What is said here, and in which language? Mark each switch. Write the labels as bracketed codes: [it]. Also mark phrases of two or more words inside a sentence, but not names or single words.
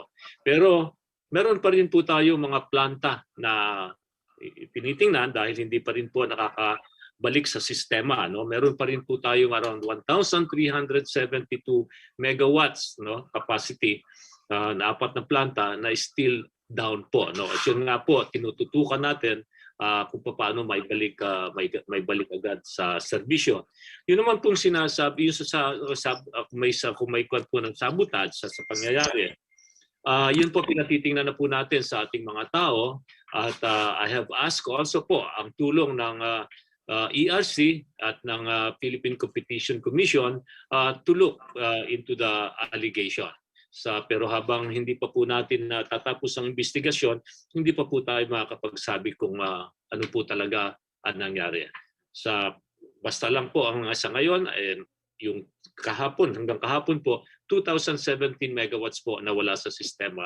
[tl] Pero meron pa rin po tayo mga planta na tinitingnan dahil hindi pa rin po nakakabalik sa sistema. Meron pa rin po tayong around 1,372 [en] megawatts capacity [tl] na apat na planta na [en] still down [tl] po. At yun nga po, tinututukan natin kung paano may balik agad sa serbisyo. Yun naman pong sinasabi, yung kung may kwan po ng sabotage sa pangyayari, yun po pinatitingnan na po natin sa ating mga tao, at [en] I have asked also [tl] po ang tulong ng ERC at ng Philippine Competition Commission [en] to look into the allegation. [tl] Pero habang hindi pa po natin tatapos ang investigasyon, hindi pa po tayo makakapagsabi kung ano po talaga ang nangyari. Basta lang po ang sa ngayon, yung hanggang kahapon po, 2017 megawatts po nawala sa sistema.